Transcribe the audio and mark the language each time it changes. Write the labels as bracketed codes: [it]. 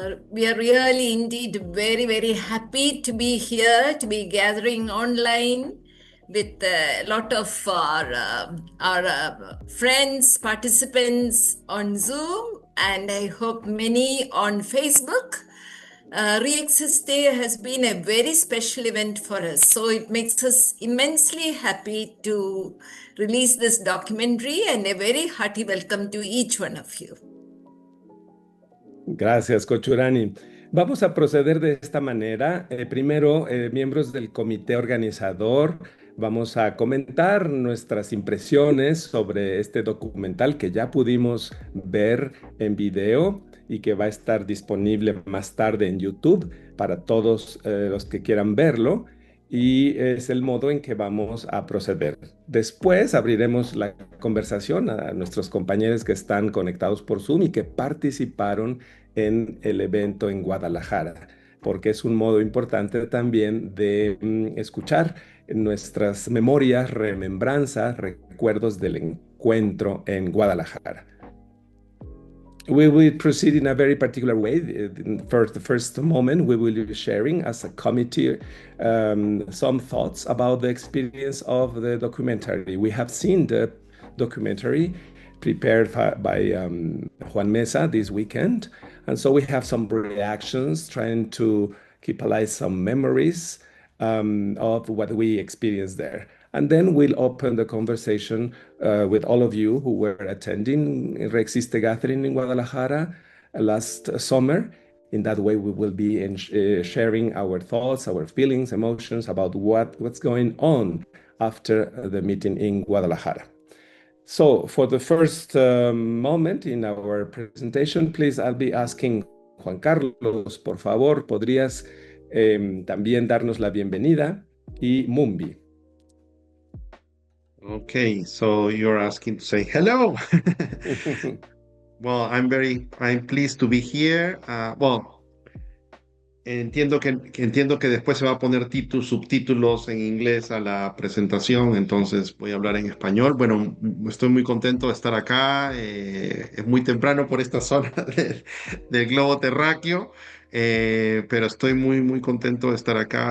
[en] We are really indeed very, very happy to be here, to be gathering online with a lot of our friends, participants on Zoom, and I hope many on Facebook. Re-Existe has been a very special event for us. So it makes us immensely happy to release this documentary, and a very hearty welcome to each one of you. [es] Gracias, Cochurani. Vamos a proceder de esta manera. Primero, miembros del comité organizador, vamos a comentar nuestras impresiones sobre este documental que ya pudimos ver en video y que va a estar disponible más tarde en YouTube para todos los que quieran verlo. Y es el modo en que vamos a proceder. Después abriremos la conversación a nuestros compañeros que están conectados por Zoom y que participaron en el evento en Guadalajara, porque es un modo importante también de escuchar nuestras memorias, remembranzas, recuerdos del encuentro en Guadalajara. [en] We will proceed in a very particular way. For the first moment, we will be sharing as a committee some thoughts about the experience of the documentary. We have seen the documentary prepared by Juan Meza this weekend. And so we have some reactions, trying to keep alive some memories of what we experienced there. And then we'll open the conversation with all of you who were attending Re-Existe gathering in Guadalajara last summer. In that way, we will be sharing our thoughts, our feelings, emotions about what's going on after the meeting in Guadalajara. So for the first moment in our presentation, please, I'll be asking Juan Carlos, [es] por favor, podrías también darnos la bienvenida y Mumbi. [en] Okay, so you're asking to say hello. Well, I'm pleased to be here. [es] Entiendo que después se va a poner subtítulos en inglés a la presentación, entonces voy a hablar en español. Bueno, estoy muy contento de estar acá. Es muy temprano por esta zona del globo terráqueo, pero estoy muy, muy contento de estar acá.